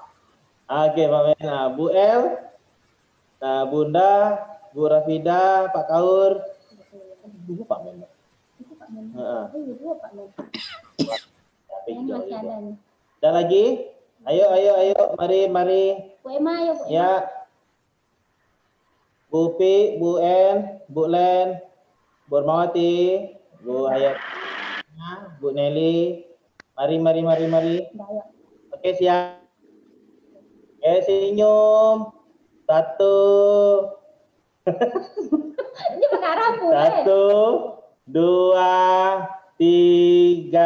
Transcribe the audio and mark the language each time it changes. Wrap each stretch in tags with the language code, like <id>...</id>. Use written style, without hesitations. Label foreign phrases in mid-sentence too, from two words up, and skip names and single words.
<id>Oke, Pak Men. Nah, Bu El, nah, Bunda, Bu Rafida, Pak Kaur. Ibu Pak Men. Ada lagi? Ayo, mari. Bu Emma, ayo Bu Emma. Ya. Bu Pi, Bu En, Bu Len, Bu Mawati, Bu Hayat, Bu Nelly. Mari. Oke, siap. Oke, senyum. 1. Ini perkara Bu. 1, 2, 3.</id>